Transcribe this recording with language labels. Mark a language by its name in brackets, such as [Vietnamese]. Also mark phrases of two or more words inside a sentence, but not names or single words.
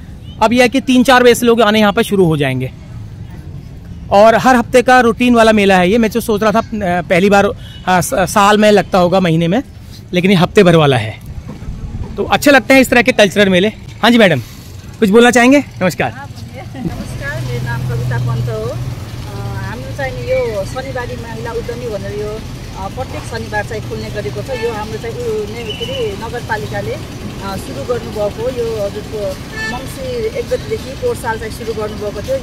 [Hindi] अब यह है कि 3-4 बजे से लोग आने यहाँ पर शुरू हो जाएंगे। और हर हफ्ते का रूटीन वाला मेला है ये। मैं जो सोच रहा था पहली बार साल में लगता होगा महीने में, लेकिन ये हफ्ते भर वाला है। तो अच्छे लगते हैं इस तरह के कल्चरल मेले। हाँ जी मैडम, कुछ बोलना चाहेंगे? नमस्कार। [Nepali] नमस्कार, मेरो नाम कविता पन्त हो। हाम्रो चाहिँ यो शनिबारी महिला उद्यमी भनेर यो प्रत्येक शनिबार चाहिँ खुल्ने गरेको छ। यो हाम्रो चाहिँ के अरे नगरपालिकाले सुरु गर्नुभएको। यो हजुरको मङ्सिर 1 गतेदेखि पोहोर साल चाहिँ सुरु गर्नुभएको थियो।